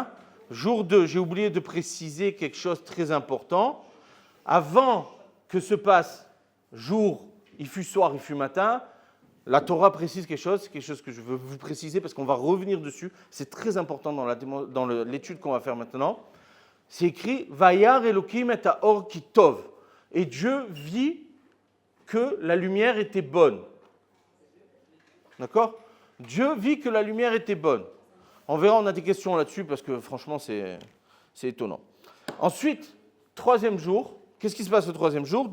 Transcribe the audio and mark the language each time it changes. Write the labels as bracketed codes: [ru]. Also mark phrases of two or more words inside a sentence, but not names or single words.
[fr] Jour 2, j'ai oublié de préciser quelque chose de très important. Avant que se passe jour, il fut soir, il fut matin, la Torah précise quelque chose que je veux vous préciser parce qu'on va revenir dessus. C'est très important dans l'étude qu'on va faire maintenant. C'est écrit « [he] וירא אלהים את האור כי טוב ». [fr] Et Dieu vit que la lumière était bonne. D'accord? Dieu vit que la lumière était bonne. On verra, on a des questions là-dessus parce que franchement, c'est étonnant. Ensuite, troisième jour, qu'est-ce qui se passe le troisième jour?